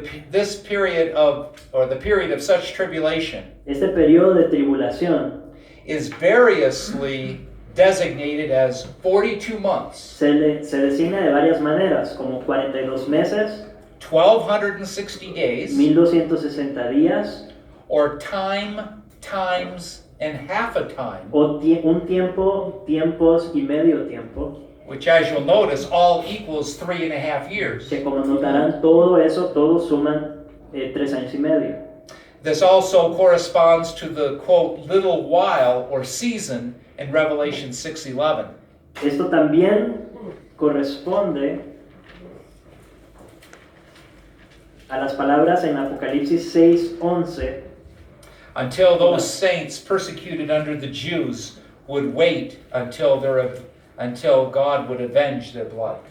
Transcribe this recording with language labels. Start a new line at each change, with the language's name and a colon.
English: this period the period of such tribulation
Spanish: este periodo de tribulación
English: is variously designated as 42 months,
Spanish: se designa de varias maneras, como 42 meses,
English: 1260 days,
Spanish: 1260 días,
English: or time, times, and half a time,
Spanish: o un tiempo, tiempos y medio tiempo,
English: which as you'll notice all equals 3.5 years.
Spanish: que como notarán todo eso, todos suman 3 años y medio.
English: This also corresponds to the quote little while or season in Revelation 6:11.
Spanish: Esto también corresponde a las palabras en Apocalipsis 6:11,
English: Until those saints persecuted under the Jews would wait until God would avenge their blood.